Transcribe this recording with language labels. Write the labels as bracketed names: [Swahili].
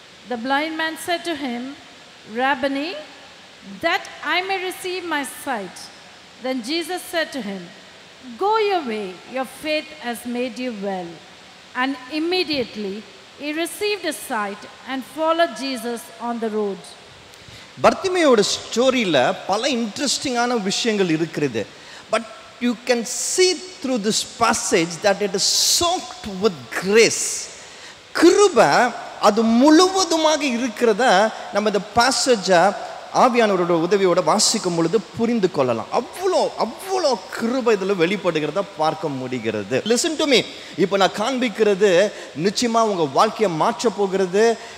[English] The blind man said to him, "Rabboni, that I may receive my sight." Then Jesus said to him, "Go your way, your faith has made you well." And immediately he received his sight and followed Jesus on the road. [Tamil] பர்த்திமேயோட ஸ்டோரியில் பல இன்ட்ரெஸ்டிங்கான விஷயங்கள் இருக்கிறது. [English] But you can see through this passage that it is soaked with grace. [Tamil] கிருபை அது முழுவதுமாக இருக்கிறத நம்ம இந்த பாசேஜை ஆவியானவரோட உதவியோட வாசிக்கும் பொழுது புரிந்து கொள்ளலாம். அவ்வளோ கிருபை இதில் வெளிப்படுகிறத பார்க்க முடிகிறது. [English] Listen to me. [Tamil] இப்போ நான் காண்பிக்கிறது நிச்சயமாக உங்கள் வாழ்க்கையை மாற்ற போகிறது.